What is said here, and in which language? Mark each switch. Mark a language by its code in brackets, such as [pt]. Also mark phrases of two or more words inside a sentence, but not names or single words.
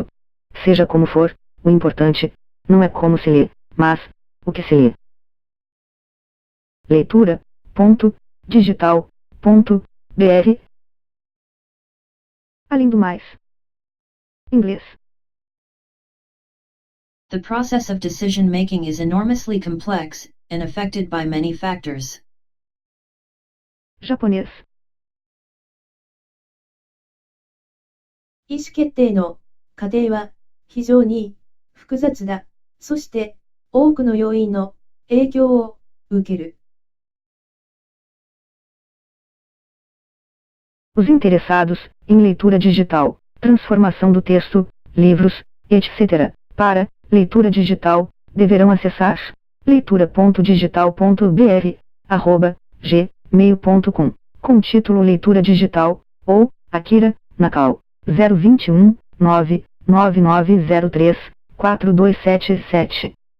[pt] Seja como for, o importante não é como se lê, mas o que se lê. leitura.digital.br. Além do mais, inglês. [en] The process of decision-making is enormously complex and affected by many factors. [pt] Japonês. [ja] 意思決定の過程は非常に複雑だ。そして多くの要因の影響を受ける。 [pt] Os interessados em leitura digital, transformação do texto, livros, etc., para leitura digital, deverão acessar leitura.digital.br@gmail.com, com título Leitura Digital, ou Akira Nakao, 021 99903 4277.